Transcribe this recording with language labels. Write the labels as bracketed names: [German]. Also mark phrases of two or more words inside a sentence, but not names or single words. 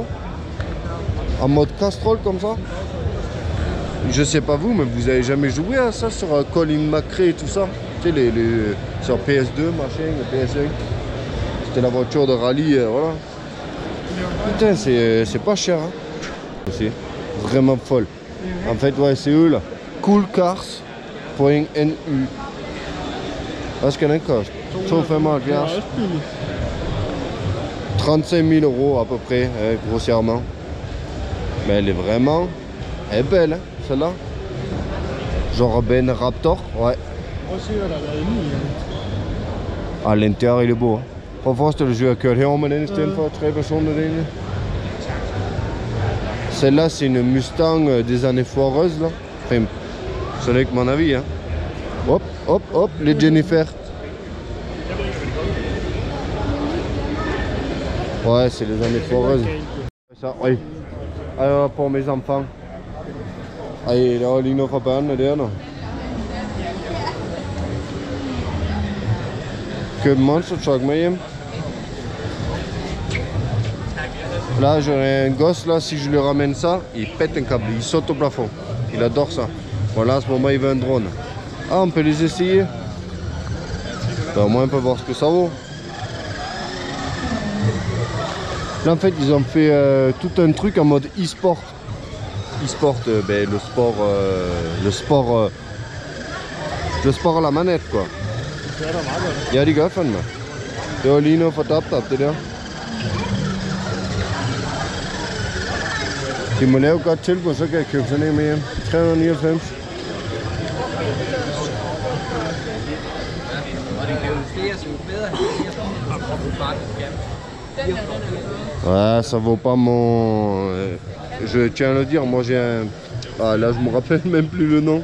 [French] En mode Castrol comme ça. Je sais pas vous, mais vous avez jamais joué à ça sur Colin McRae et tout ça. Tu sais, sur PS2, machin, PS1. C'était la voiture de rallye, voilà. Putain, c'est pas cher. Hein. C'est vraiment folle. En fait, ouais, c'est eux là. [Swedish] Coolcars.nu. Vad ska den kosta? 275. [French] 35 000 euros à peu près, grossièrement. Mais elle est vraiment... Elle est belle, hein, celle-là. Genre Ben Raptor, ouais. À l'intérieur, il est beau. Hein. [Danish] Prøv at forestille dig, at jeg har kørt herover med den i stedet for 3 personer derinde. [French] Celle-là, c'est une Mustang des années foireuses, là. Enfin, ce n'est que mon avis, hein. Hop, hop, hop, les Jennifer. Ouais, c'est les années foireuses. Ça, oui. Alors, pour mes enfants. [Danish] Ej, der var lige noget fra børnene der nu. Køb monster truck med hjem. [French] Là, j'aurais un gosse là, si je lui ramène ça, il pète un câble, il saute au plafond. Il adore ça. Voilà, à ce moment, il veut un drone. Ah, on peut les essayer. Ben, au moins, on peut voir ce que ça vaut. Là, en fait, ils ont fait tout un truc en mode e-sport. E-sport, ben, le sport à la manette, quoi. [Danish] Ja, de gør fandme. Det var lige noget for dab, det der. De må lave et godt tilbud, så kan jeg købe sådan en med hjem. 399. [French] Ouais, ça vaut pas mon... Je tiens à le dire, moi j'ai un... Ah là, je me rappelle même plus le nom.